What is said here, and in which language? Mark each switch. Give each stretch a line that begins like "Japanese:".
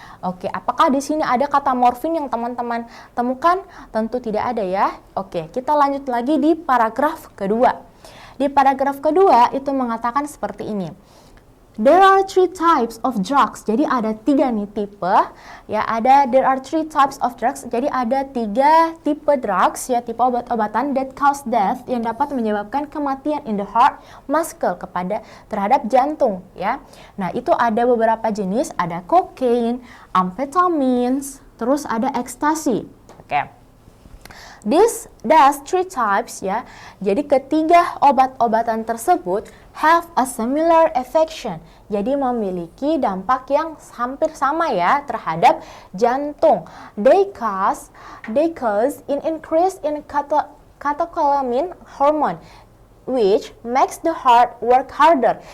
Indonesian: Oke, apakah di sini ada kata morfin yang teman-teman temukan? Tentu tidak ada ya. Oke, kita lanjut lagi di paragraf kedua. Di paragraf kedua itu mengatakan seperti ini.
English: There are three types of drugs.
Indonesian: Jadi ada 3 nih tipe ya,
English: there are three types of drugs.
Indonesian: Jadi ada 3 tipe drugs ya, tipe obat-obatan
English: that cause death,
Indonesian: yang dapat menyebabkan kematian
English: in the heart muscle,
Indonesian: terhadap jantung ya. Nah, itu ada beberapa jenis, ada cocaine, amphetamines, terus ada ekstasi. Oke.
English: Thus three types ya.
Indonesian: Jadi ketiga obat-obatan tersebut
English: have a similar affection.
Indonesian: Jadi memiliki dampak yang hampir sama ya terhadap jantung.
English: They cause an increase in catecholamine hormone which makes the heart work harder.